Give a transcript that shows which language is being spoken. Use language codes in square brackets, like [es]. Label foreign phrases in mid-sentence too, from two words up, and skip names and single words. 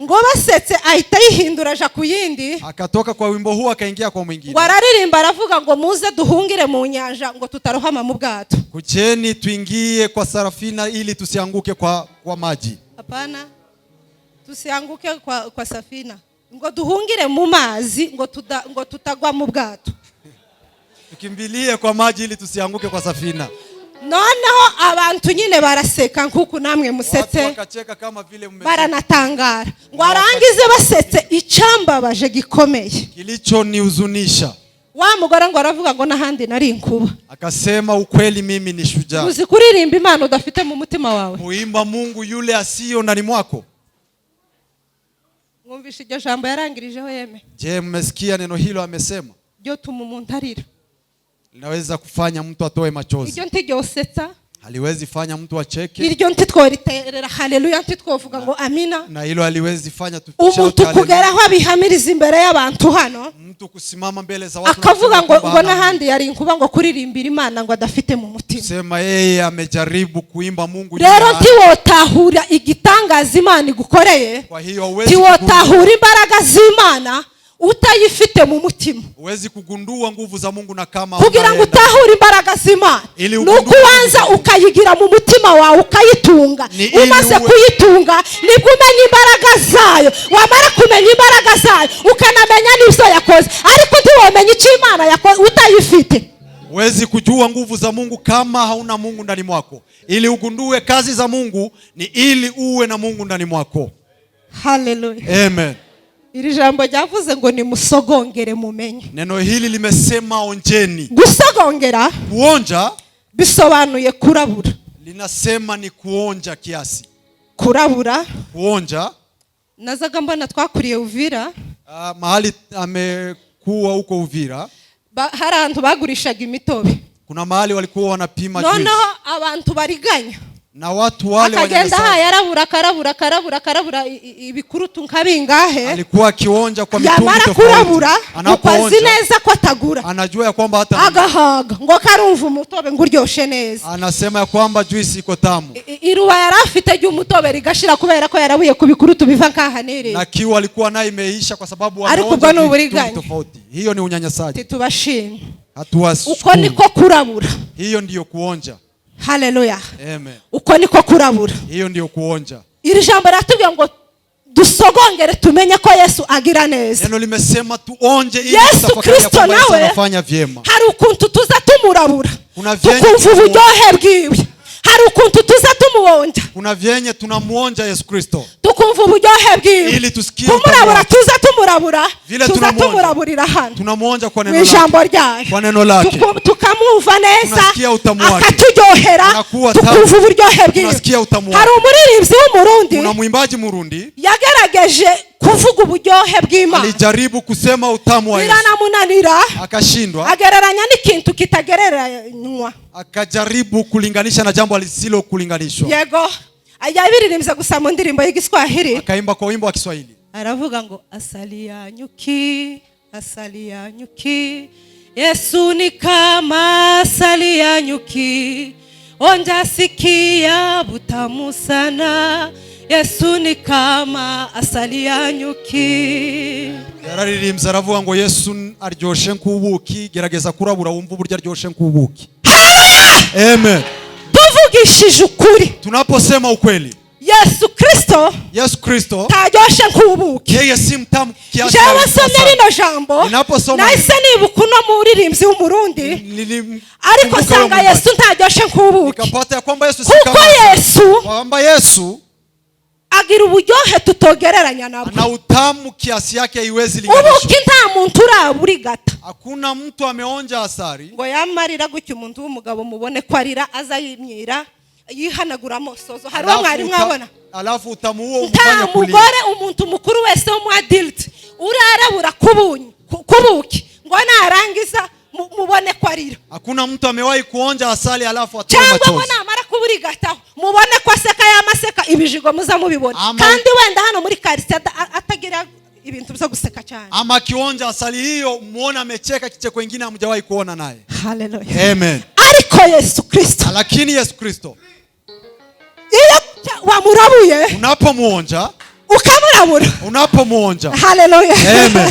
[rn] Ngo basetse ahita yihindura aja ku yindi. [sw] Akatoka kwa wimbo huu akaingia kwa mwingine. [rn] Wararirimba aravuga ngo muze duhungire mu nyanja ngo tutarohama mu bwato. [sw] Kucheni tuingie kwa sarafina ili tusianguke kwa maji. Hapana. Tusianguke kwa safina. [rn] Ngo duhungire mu mazi ngo tutagwa mu bwato. [sw] Tukimbilie kwa maji ili tusianguke kwa safina. [rn] Noneho abantu nyine baraseka nkuko namwe musetse. [sw] Watu wakacheka kama vile mmecheka. [rn] Baranatangara. Ngo arangize basetse icambabaje gikomeye. [sw] Kilicho nihuzunisha. [rn] Wa mugore ngo aravuga ngo nahandi nari inkuba. [sw] Akasema ukweli mimi ni shujaa. [rn] Uzi kuririmba Imana udafite mu mutima wawe. [sw] Muimba Mungu yule asiyo ndani mwako. [rn] Mwumvishe iryo jambo yarangirijeho yeme. [sw] Je, mmesikia neno hilo amesema? [rn] Ryo tuma umuntu arira. [sw] Linaweza kufanya mtu atoe machozi. [rn] Iryo ntiryosetsa. [sw] Haliwezi fanya mtu acheke. [rn] Iryo ntitworiterera haleluya ntitwovuga ngo amina. [sw] Na hilo haliwezi fanya [rn] umuntu kugeraho abihamiriza imbere y'abantu hano. [sw] Mtu kusimama mbele za watu [rn] akavuga ngo nahandi yari inkuba ngo kuririmbira Imana ngo adafite mu mutima. [sw] Sema yeye amejaribu kuimba Mungu. [rn] Rero ntiwotahura igitangaza Imana igukoreye. [sw] Kwa hiyo uwezi [rn] ntiwotahura imbaraga z'Imana utayifite mu mutima. [sw] Uwezi kugundua nguvu za Mungu na kama [rn] kugira ngo utahure imbaraga z'Imana nuko ubanza ukayigira mu mutima wawe ukayitunga. Umaze kuyitunga nibwo umenya imbaraga zayo. Wamara kumenya imbaraga zayo ukanamenya n'ibyo yakoze. Ariko ntiwomenya icyo Imana yakoze utayifite. [sw] Uwezi kujua nguvu za Mungu kama hauna Mungu ndani mwako. Ili ugundue kazi za Mungu ni ili uwe na Mungu ndani mwako. Hallelujah. Amen. [rn] Iri jambo ryavuze ngo ni musogongere mumenye. [sw] Neno hili limesema onjeni. [rn] Gusogongera, [sw] kuonja, [rn] bisobanuye kurabura. [sw] Linasema ni kuonja kiasi. [rn] Kurabura, [sw] kuonja. [rn] Nazaga mbona twakuriye Uvira. [sw] Mahali amekuwa huko Uvira. [rn] Hari abantu bagurishaga imitobe. [sw] Kuna mahali walikuwa wanapima juice. [rn] Noneho abantu bariganya. [sw] Na watu wale [rn] akagenda yarabura ibikurutu nkabingahe. [sw] Alikuwa akionja kwa mitungi tofauti. [rn] Yamara kurabura ukazi neza ko atagura. [sw] Anajua ya kwamba hata [rn] agahaga ngo karumva umutobe ngo uryoshe neza. [sw] Anasema ya kwamba juice iko tamu. [rn] Iruba yarafite ry'umutobe rigashira kubera ko yarabuye kubikurutu biva nkahanere. [sw] Na kiu alikuwa nayo imeisha kwa sababu anaonja tofauti. Hiyo ni unyanyasaji. [rn] Titubashimye. [sw] Hatuwashukuru. [rn] Uko niko kurabura. [sw] Hiyo ndiyo kuonja. Haleluya. Amen. [rn] Uko niko kurabura. [sw] Hiyo ndiyo kuonja. [rn] Iri jambo ratubwiye ngo dusogongere tumenye ko Yesu agira neza. [sw] Neno limesema tuonje ili tutafakari kwamba Yesu anafanya vyema. [rn] Hari ukuntu tuza tumurabura. Tukumva uburyohe bwiwe. Hari ukuntu tuza tumuonja. [sw] Kuna vyenye tunamuonja Yesu Kristo. [rn] Tukumva uburyohe bwiwe. [sw] Ili tusikie [rn] kumurabura tuza tumurabura. Tuza tumuraburira hano. [sw] Tunamuonja kwa neno lake. [rn] Ijambo ryayo. [sw] Kwa neno lake. [rn] Tukamwumva neza. [sw] Tunasikia utamu wake. [rn] Akaturyohera. Tukumva uburyohe bwiwe. [sw] Tunasikia utamu wake. [rn] Hari umuririmbyi w'umurundi. [sw] Kuna mwimbaji Murundi. [rn] Yagerageje kuvuga uburyohe bw'Imana. [sw] Alijaribu kusema utamu wa Yesu. [rn] Biranamunanira. [sw] Akashindwa. [rn] Agereranya n'ikintu kitagereranywa. [sw] Akajaribu kulinganisha na jambo lisilo kulinganishwa. [rn] Yego. Ayabiririmbye gusa mu ndirimbo y'Igiswahili. [sw] Akaimba kwa wimbo wa Kiswahili. [rn] Aravuga ngo [sw] asali ya nyuki, asali ya nyuki. Yesu ni kama asali ya nyuki. Onja sikia butamu sana. Yesu ni kama asali ya nyuki. [rn] Yararirimbye aravuga ngo Yesu aryoshe nk'ubuki, gerageza kurabura wumva uburyo aryoshe nk'ubuki. Amen. Tuvugishije ukuri, [sw] tunaposema ukweli, Yesu Kristo [rn] taryoshe nk'ubuki. [sw] Yeye si mtamu kiasi. [rn] Jewe somye rino jambo nahise nibuka uno muririmbyi w'umurundi, ariko sanga Yesu ntaryoshe nk'ubuki. [sw] Nikapata ya kwamba Yesu si kama Yesu [rn] agira uburyohe tutogereranya nabo, [sw] na utamu kiasi yake haiwezi linganishwa. [rn] Ubuki nta muntu uraburigata, [sw] hakuna mtu ameonja asari ngo [rn] yamarira gutyo umuntu w'umugabo mubone ko arira azayimyira yihanagura amosozo. Hari mwari mwabona [sw] alafu utamu huo umfanya kulia. [rn] Umugore umuntu mukuru wese wo mu adult urarabura kubuki ngo narangiza mubone ko arira. [sw] Hakuna mtu amewahi kuonja asali alafu atoe machozi. [rn] Cyangwa namara kuburigataho mubone ko aseka yamaseka ibijigo muza mubibona. Kandi wenda hano muri quartier atagira ibintu byo guseka cyane. [sw] Ama kionja asali hiyo muone amecheka kicheko kingine hamjawahi kuona naye. Hallelujah. Amen. [rn] Ariko Yesu Kristo, [sw] lakini Yesu Kristo [rn] iyo wamurabuye, [sw] unapomuonja [rn] ukamurabura, [sw] unapomuonja. Hallelujah. Amen.